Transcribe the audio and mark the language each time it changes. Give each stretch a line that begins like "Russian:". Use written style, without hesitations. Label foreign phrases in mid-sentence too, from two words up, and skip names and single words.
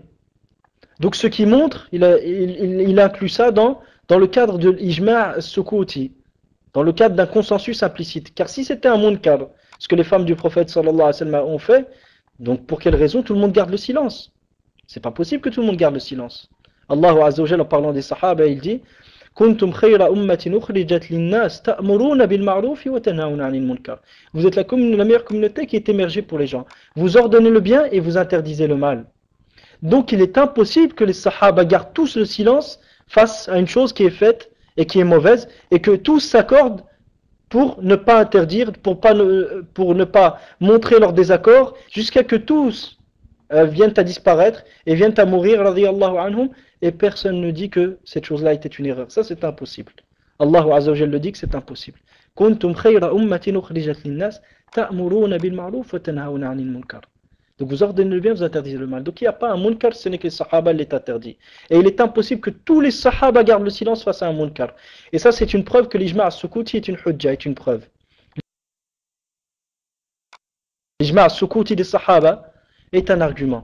French: Donc ce qui montre, il inclut ça dans le cadre de l'
Arabic: إجماع سكوتي,
French: dans le cadre d'un consensus implicite. Car si c'était un munkar, ce que les femmes du prophète
Arabic: صلى الله عليه وسلم
French: ont fait, donc pour quelle raison tout le monde garde le silence? C'est pas possible que tout le monde garde le silence.
Arabic: الله عز وجل,
French: en parlant des sahaba, il dit
Arabic: كنتم خير أمة أخرجت للناس تأمرون بالمعروف وتنهون عن المنكر.
French: Vous êtes la meilleure communauté qui est émergée pour les gens. Vous ordonnez le bien et vous interdisez le mal. Donc il est impossible que les sahaba gardent tous le silence face à une chose qui est faite et qui est mauvaise, et que tous s'accordent pour ne pas interdire, pour ne pas montrer leur désaccord, jusqu'à que tous viennent à disparaître et viennent à mourir,
Arabic: رضي الله عنهم,
French: et personne ne dit que cette chose-là était une erreur. Ça c'est impossible.
Arabic: الله عز وجل
French: le dit que c'est impossible.
Arabic: كنتم خير أمة أخرجت للناس تأمرون بالمعروف وتنهون عن المنكر.
French: Donc vous ordonnez le bien, vous interdisez le mal. Donc il n'y a pas un munkar, ce n'est que les sahaba l'est interdit. Et il est impossible que tous les sahaba gardent le silence face à un munkar. Et ça c'est une preuve que l'
Arabic: الإجماع السكوتي
French: est une hujja, est une preuve. L'
Arabic: الإجماع السكوتي
French: des sahaba est un argument.